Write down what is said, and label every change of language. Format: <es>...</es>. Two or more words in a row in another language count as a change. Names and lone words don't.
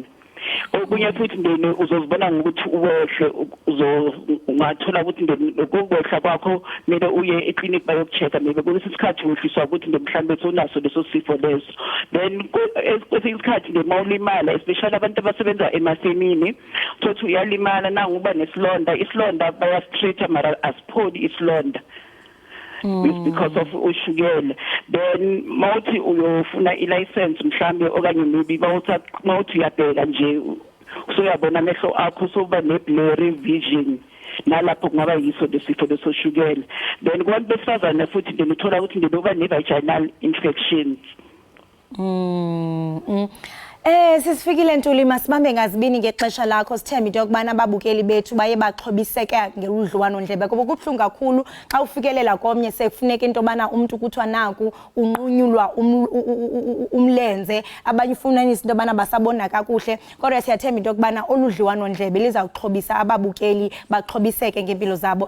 <zu>Okunye futhi ndeni uzozibona ngokuthi uwehle ungathola ukuthi ndeni lokuwehla kwakho kumele uye eclinic bayokuchecka maybe kulesikhathi uhliswa ukuthi mhlambe unaso leso sifo leso. Then kwesikhathi nje mawulimala especially abantu abasebenza emasemini uthi uyalimala nanguba nesilonda, isilonda bayastreeta mara asipholi isilonda.</zu> <en>It's because of ushukela.</en> <zu>Then mawuthi uyofuna i-license mhlambe okanye maybe mawuthi uyabheka nje usuyabona amehlo akho soba ne-</zu> <en>blurry vision</en> <zu>nalapho kungaba yiso lesifo lesoshukela. Then kubantu besifazane futhi nje uthola ukuthi nje uba ne-</zu> <en>vaginal infections.</en> <xh>Sisifikile Ntuli masibambe ngazibini ngexesha lakho sithemba into yokubana ababukeli bethu baye baxhobiseka ngeludliwano ndlebe kuba kubuhlungu kakhulu xa ufikelela komnye sekufuneka into bana umuntu kuthiwa naku unqunyulwa umlenze abanye ufunanisa into bana basabona kakuhle kodwa siyathemba into yokubana oludliwano ndlebe lizawuxhobisa ababukeli baxhobiseke ngempilo zabo.</xh>